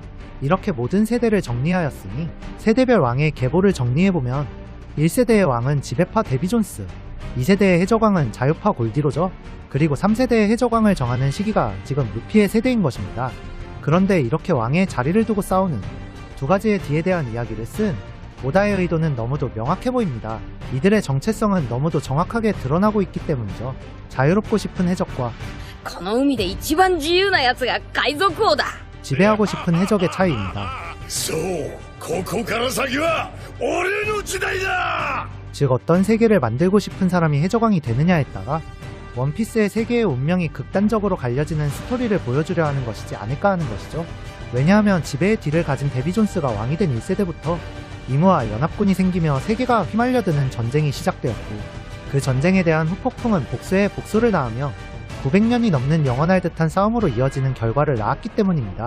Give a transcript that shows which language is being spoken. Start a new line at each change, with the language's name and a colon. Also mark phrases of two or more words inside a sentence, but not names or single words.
Korean: 이렇게 모든 세대를 정리하였으니 세대별 왕의 계보를 정리해보면 1세대의 왕은 지배파 데비 존스, 2세대의 해적왕은 자유파 골디로저, 그리고 3세대의 해적왕을 정하는 시기가 지금 루피의 세대인 것입니다. 그런데 이렇게 왕의 자리를 두고 싸우는 두 가지의 뒤에 대한 이야기를 쓴 오다의 의도는 너무도 명확해 보입니다. 이들의 정체성은 너무도 정확하게 드러나고 있기 때문이죠. 자유롭고 싶은 해적과
Japanese: この海で一番自由なやつが海賊王だ。
Korean: 지배하고 싶은 해적의 차이입니다.
Japanese: そうここから先は俺の時代だ。
Korean: 즉 어떤 세계를 만들고 싶은 사람이 해적왕이 되느냐에 따라 원피스의 세계의 운명이 극단적으로 갈려지는 스토리를 보여주려 하는 것이지 않을까 하는 것이죠. 왜냐하면 지배의 뒤를 가진 데비 존스가 왕이 된 1세대부터 이무와 연합군이 생기며 세계가 휘말려드는 전쟁이 시작되었고, 그 전쟁에 대한 후폭풍은 복수에 복수를 낳으며 900년이 넘는 영원할 듯한 싸움으로 이어지는 결과를 낳았기 때문입니다.